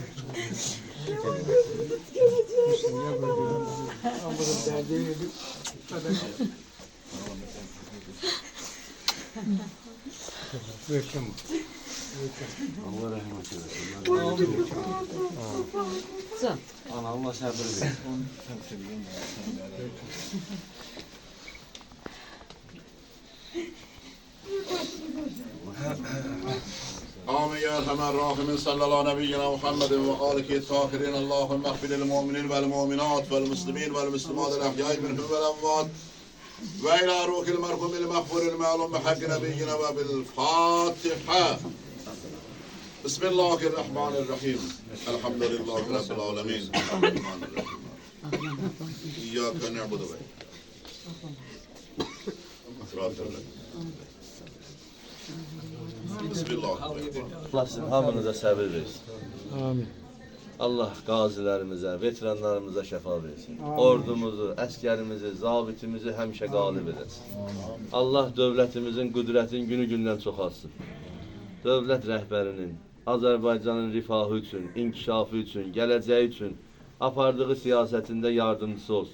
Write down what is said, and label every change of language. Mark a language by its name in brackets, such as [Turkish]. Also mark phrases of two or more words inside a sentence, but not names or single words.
[Azerbaijani] Allah rəhmət eləsin. Can. Ana Allah səbir versin. [Arabic] آمين يا أرحم الراحمين صلى الله نبينا محمد وآله الطاهرين اللهم اغفر للمؤمنين والمؤمنات والمسلمين والمسلمات الأحياء منهم والأموات وإلى روح المرحوم المغفور المعلوم بحق نبينا وبالفاتحة. بسم الله الرحمن الرحيم. الحمد لله رب العالمين. الرحمن الرحيم. إياك نعبد وإياك نستعين. [Azerbaijani] Bismillah. Allah sizin hamınıza sabır versin. Amin. Allah qazilərimizə, veteranlarımıza şəfa versin. Ordumuzu, əskərimizi, zabitimizi həmişə qalib edəsin. Allah dövlətimizin qüdrətini günü-gündən çoxalsın. Dövlət rəhbərinin, Azərbaycanın rifahı üçün, inkişafı üçün, gələcəyi üçün apardığı siyasətində yardımcısı olsun.